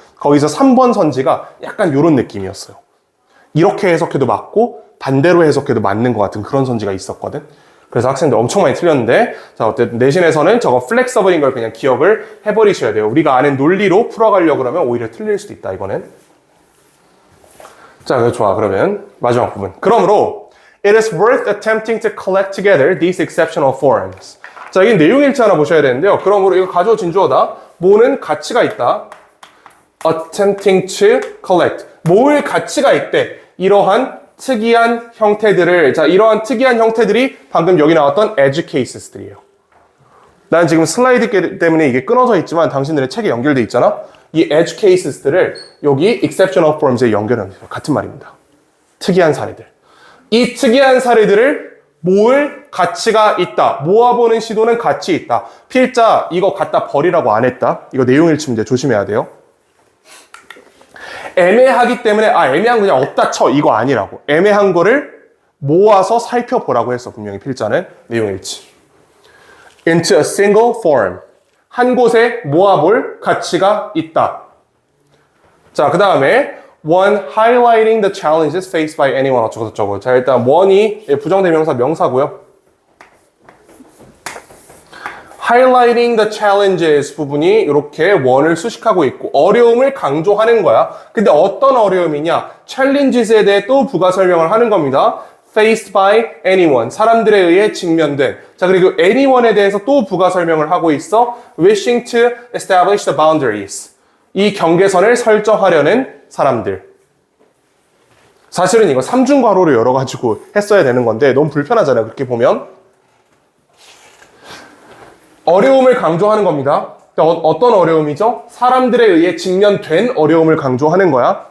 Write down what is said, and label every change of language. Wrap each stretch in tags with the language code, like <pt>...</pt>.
<ko>거기서 3번 선지가 약간 요런 느낌이었어요. 이렇게 해석해도 맞고 반대로 해석해도 맞는 것 같은 그런 선지가 있었거든. 그래서 학생들 엄청 많이 틀렸는데, 자, 어쨌든 내신에서는 저거 플렉서블인 걸 그냥 기억을 해버리셔야 돼요. 우리가 아는 논리로 풀어가려고 그러면 오히려 틀릴 수도 있다, 이거는. 자, 좋아. 그러면 마지막 부분. 그러므로</ko> <en>it is worth attempting to collect together these exceptional forms.</en> <ko>자, 여기 내용일치 하나 보셔야 되는데요. 그러므로 이거 가져진 주어다. 뭐는 가치가 있다.</ko> <en>attempting to collect.</en> <ko>모을 가치가 있대. 이러한 특이한 형태들을, 자, 이러한 특이한 형태들이 방금 여기 나왔던 edge cases들이에요. 난 지금 슬라이드 때문에 이게 끊어져 있지만 당신들의 책에 연결돼 있잖아. 이 edge cases들을 여기 exceptional forms에 연결하면 돼요. 같은 말입니다. 특이한 사례들. 이 특이한 사례들을 모을 가치가 있다. 모아보는 시도는 가치 있다. 필자 이거 갖다 버리라고 안 했다. 이거 내용일치 문제 조심해야 돼요. 애매하기 때문에 애매한 거 그냥 없다 쳐 이거 아니라고. 애매한 거를 모아서 살펴보라고 했어. 분명히 필자는 내용일치.</ko> <en>into a single form.</en> <ko>한 곳에 모아볼 가치가 있다. 자, 그 다음에</ko> <en>one highlighting the challenges faced by anyone</en> <ko>어쩌고저쩌고. 자, 일단 one이 부정대명사 명사고요.</ko> <en>highlighting the challenges</en> <ko>부분이 이렇게 one을 수식하고 있고 어려움을 강조하는 거야. 근데 어떤 어려움이냐? challenges에 대해 또 부가 설명을 하는 겁니다.</ko> <en>faced by anyone.</en> <ko>사람들에 의해 직면된. 자, 그리고 anyone에 대해서 또 부가 설명을 하고 있어.</ko> <en>wishing to establish the boundaries.</en> <ko>이 경계선을 설정하려는 사람들. 사실은 이거 삼중괄호를 열어가지고 했어야 되는 건데 너무 불편하잖아요. 그렇게 보면. 어려움을 강조하는 겁니다. 어떤 어려움이죠? 사람들에 의해 직면된 어려움을 강조하는 거야.</ko>